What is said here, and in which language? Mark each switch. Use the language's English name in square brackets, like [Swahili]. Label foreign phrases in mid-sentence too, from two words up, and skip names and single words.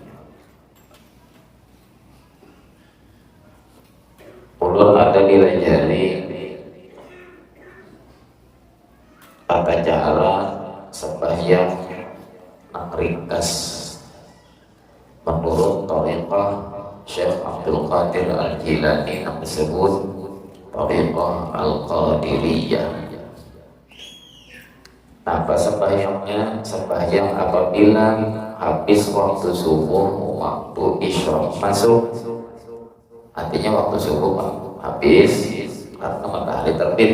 [Banjar] Ulun ada dilajari tata cara sembahyang yang ringkas menurut thariqah Syekh Abdul Qadir Al-Jilani yang disebut thariqah Al-Qadiriyah. Apa sembahyangnya? Sembahyang apabila habis waktu subuh, waktu isyraq masuk. Artinya waktu subuh habis karena matahari terbit.